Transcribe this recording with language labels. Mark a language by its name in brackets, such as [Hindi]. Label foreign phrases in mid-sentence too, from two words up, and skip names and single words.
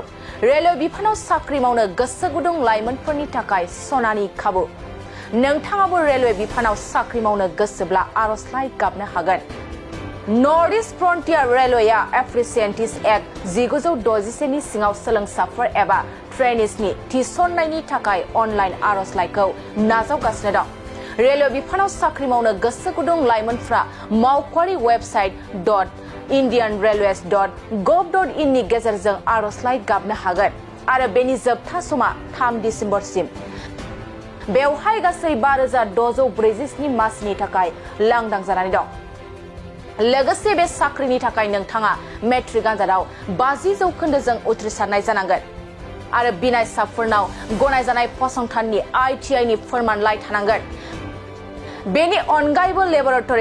[Bodo] रेलवे बिफानाव साख्रि मावनो गोसो गुदुं लाइमोनफोरनि थाखाय सनानि खाबु नोंथाङाबो रेलवे बिफानाव साख्रि मावनो गोसोब्ला आर'जलाइ गाबनो हागोन नर्थ ईस्ट फ्रन्टियर रेलवेआ एप्रेसेन्टिस एक्ट 1961 नि सिङाव सोलोंसाफोर एबा ट्रेनिजनि थिसननायनि थाखाय अनलाइन आर'जलाइखौ नाजावगासिनो दं रेलवे बिफानाव साख्रि मावनो गोसो गुदुं लाइमोनफ्रा मावख'आरि वेबसाइट .indianrailways.gov.in नि गेजेरजों आर'जलाइ गाबनो हागोन आरो बेनि जोबथा समा 3 दिसेम्बरसिम बेवहाय गासै 5647 मासिनि थाखाय लांदां जानानै दं लोगोसे बे साख्रिनि थाखाय नोंथाङा मेट्रिक आनजादाव 50% उथ्रिसारनाय जानांगोन आरो बिनायसाफोरनाव गनायजानाय फसंथाननि ITI नि फोरमानलाइ थानांगोन बेनि अनगायैबो लेबरेटरि